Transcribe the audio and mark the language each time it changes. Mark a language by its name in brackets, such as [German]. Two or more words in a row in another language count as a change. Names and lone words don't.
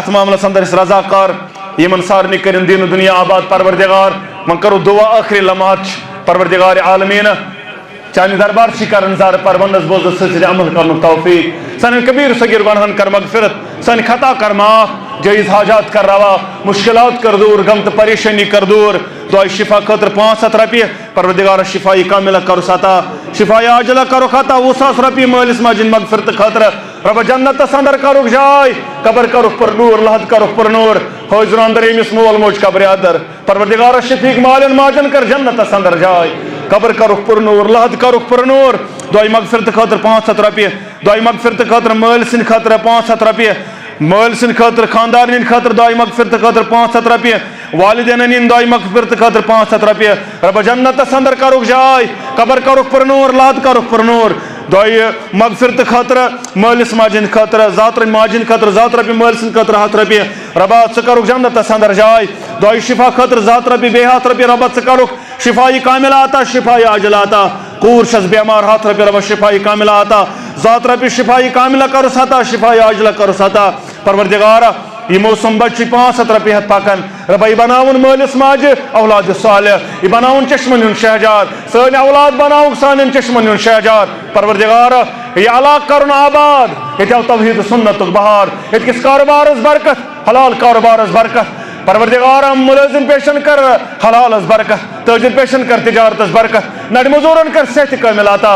[Kashmiri] اتھ معاملس اندر أسۍ رضاکار یمن سارنٕے کٔرِنۍ دیٖنہٕ دُنیا آباد پروردگار وۄنۍ کرو دعا ٲخری لمحات چھِ پروردگار عالمیٖنہ چانہِ دربار چھِ کران زارٕ پرونس بوزس سۭتۍ سۭتۍ عمل کرنُک توفیق سانٮ۪ن کبیٖر صغیٖر گۄنہن کر مغفرت سانہِ خطا کر معاف جٲیز حاجات کر روا مشکلات کر دوٗر غم تہٕ پریشٲنی کر دوٗر دعایہِ شفا خٲطرٕ 500 رۄپیہِ پروردگارس شفایی کاملہ کرُس عطا شفایہِ عاجلہ کرُکھ عطا 20,000 رۄپیہِ مٲلِس ماجہِ ہِنٛدِ مغفرتہٕ خٲطرٕ رب جنت اندر کرک جائے قبر کرک پر نور لحد کرک پر نور حاضر اندر امس مول موج قبر ادر پروردگار شفیق مالن ماجن کر جنت اندر جائے قبر کرک پر نور لحد کرک پر نور دعائی مغفرت خاطر 500 رۄپیہِ دعائی مغفرت خاطر مٲلۍ سٕنٛدِ خاطر 500 رۄپیہِ مٲلۍ سٕنٛدِ خاطر خاندارن ہٕنٛدِ خاطر دعائی مغفرت خاطر 500 رۄپیہِ والدینن ہٕنٛدِ دعائی مغفرت خاطر 500 رۄپیہِ رب جنتس اندر کرک جائے قبر کرک پر نور لحد کرک پر نور دعائی مغفرت خاطر مٲلِس ماجہِ ہٕنٛدِ خاطر زاتر ماجہِ ہٕنٛدِ خاطر 100 رۄپیہِ مٲلۍ سٕنٛدِ خاطر 100 رۄپیہِ ربا ژٕ کرک جنتس اندر جائے دعائی شفا خاطر 100 رۄپیہِ بیٚیہِ 100 رۄپیہِ ربا ژٕ کرک شفائی کامل آتا شفائی عاجل آتا کوٗر چھس بیمار 100 رۄپیہِ ربا شفائی کامل آتا 100 رۄپیہِ شفائی کاملہ کرُس عطا شفائی عاجلہ کرُس عطا پروردگارا یمو سم بچہ 500 رۄپیہِ ہتھ پکان ربا یہ بناون مٲلِس ماجہِ اولاد صالح یہ بناون چشمن ہُنٛد شہجار سٲنۍ اولاد بناوُکھ سانٮ۪ن چشمن ہُنٛد شہجار پروردگارا یہ علاقہ کرُن آباد ییٚتہِ آو توحید سنتُک بہار ییٚتہِ کِس کاربارس برکت حلال کاربارس برکت پروردگارا ملازم پیشن کر حلالس برکت تاجر پیشن کر تجارتس برکت نڑ مزورن کر صحت کامل عطا